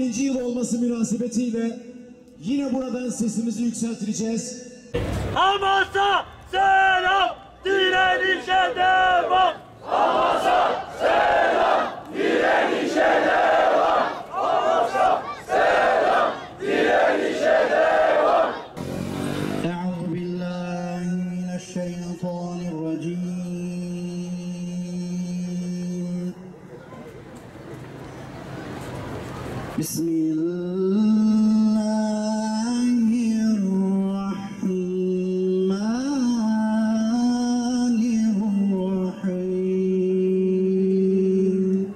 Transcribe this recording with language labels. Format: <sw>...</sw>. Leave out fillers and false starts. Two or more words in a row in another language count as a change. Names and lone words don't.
<tr>yıl olması münasebetiyle yine buradan sesimizi yükselteceğiz. Hamas'a selam, direnişe devam. Hamas'a selam, direnişe devam. Hamas'a selam, direnişe devam.</tr> <ar>أعوذ بالله من الشيطان الرجيم بسم الله الرحمن الرحيم</ar>